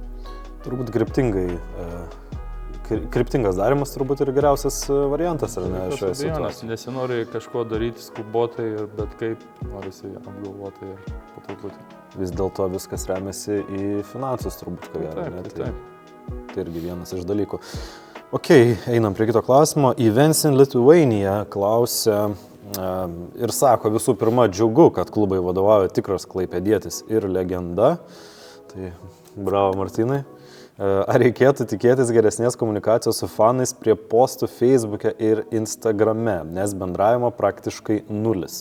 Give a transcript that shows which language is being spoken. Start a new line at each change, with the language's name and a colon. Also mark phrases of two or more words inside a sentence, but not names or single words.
Lithuanian: Turbūt kryptingas darimas turbūt ir geriausias variantas, ar ne, šioje situacijoje? Nesinori kažko daryti skubotai, bet kaip norisi apgalvotai ir po truputį. Vis dėlto viskas remiasi į finansus turbūt, ko gero, ne? Tai irgi vienas iš dalykų. Ok, einam prie kito klausimo. Events in Lithuania klausia ir sako, visų pirma, džiugu, kad klubai vadovauja tikras klaipėdietis ir legenda. Tai bravo, Martynai. Ar reikėtų tikėtis geresnės komunikacijos su fanais prie postų Facebook'e ir Instagram'e, nes bendravimo praktiškai nulis?